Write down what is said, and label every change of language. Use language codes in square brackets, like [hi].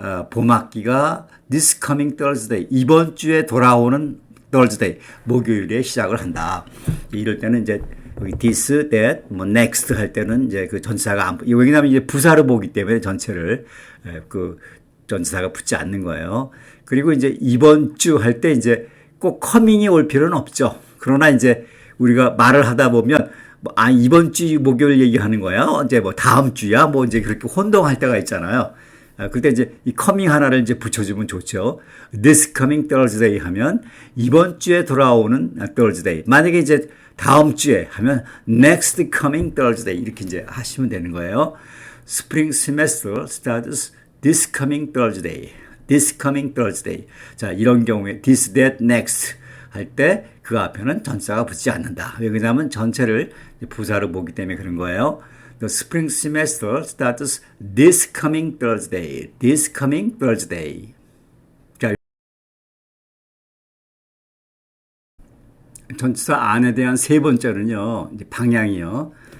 [ko] 봄학기가 [en] this coming Thursday. [ko] 이번 주에 돌아오는 Thursday. 목요일에 시작을 한다. 이럴 때는 이제 여기 this, that, next 할 때는 이제 그 전치사가 안, 왜냐하면 이제 부사로 보기 때문에 전체를 전치사가 붙지 않는 거예요. 그리고 이제 이번 주 할 때 이제 꼭 coming이 올 필요는 없죠. 그러나 이제 우리가 말을 하다 보면 이번 주 목요일 얘기하는 거야? 이제 다음 주야? 이제 그렇게 혼동할 때가 있잖아요. 그때 이제 이 coming 하나를 이제 붙여주면 좋죠. [en] This coming Thursday [ko] 하면 이번 주에 돌아오는 Thursday. 만약에 이제 다음 주에 하면 [en] next coming Thursday [ko] 이렇게 이제 하시면 되는 거예요. [en] Spring semester starts this coming Thursday. This coming Thursday. [ko] 자, 이런 경우에 this, that, next 할 때 그 앞에는 전치사가 붙지 않는다. 왜냐하면 전체를 부사로 보기 때문에 그런 거예요. [en] The spring semester starts this coming Thursday. This coming Thursday. [ko] 자, 전치사 안에 대한 세 번째는요. 이제 방향이요.